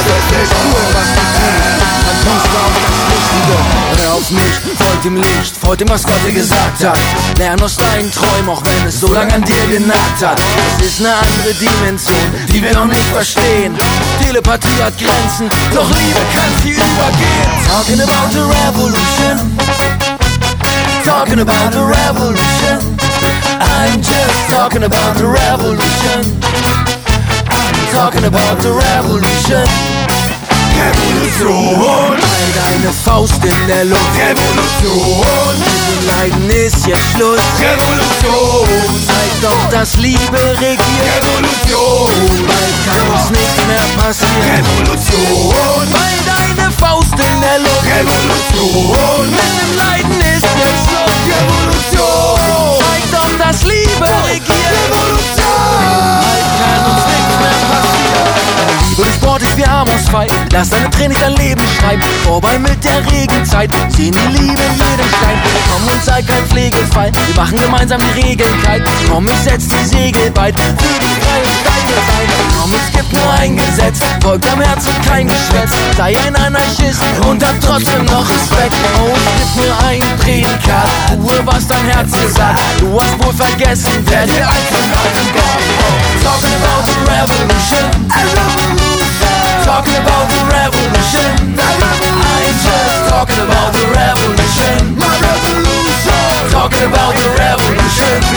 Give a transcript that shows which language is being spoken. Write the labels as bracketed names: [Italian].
[German] Das ist nicht nur, was du tust, dann tust du auch das Richtige. Hör auf mich, folg dem Licht, folg dem, was Gott dir gesagt hat. Lern aus deinen Träumen, auch wenn es so lange an dir genagt hat. Es ist eine andere Dimension, die wir noch nicht verstehen. Telepathie hat Grenzen, doch Liebe kann sie übergehen. [English] Talking about the revolution. Talking about the revolution. I'm just talking about the revolution. I'm talking about the revolution. Revolution! [German] Halt deine Faust in der Luft. Revolution! Leiden ist jetzt Schluss. Revolution! Zeig doch, dass Liebe regiert. Revolution! Bald kann uns nichts mehr passieren. Revolution! Halt deine Faust in der Luft. Revolution! Denn im Leiden ist jetzt Schluss. Revolution! Zeig doch, dass Liebe regiert. Revolution! Bald kann uns nichts mehr passieren. Würde Sport ist wie armungsfrei. Lass deine Tränen nicht dein Leben schreiben. Vorbei mit der Regenzeit. Sehen die Liebe in jedem Stein. Komm und sei kein Pflegefall. Wir machen gemeinsam die Regeln kalt. Komm, ich setz die Segel weit. Für die Freiheit sein. Komm, es gibt nur ein Gesetz. Folg deinem Herz und kein Geschwätz. Sei ein Anarchist und hab trotzdem noch Respekt. Oh, gib mir ein Prädikat. Ruhe, was dein Herz dir sagt. Du hast wohl vergessen, wer dir einfach von allem gab. [English] Talking about the revolution. Talking about the revolution. I'm just talking about the revolution. My revolution. Talking about the revolution.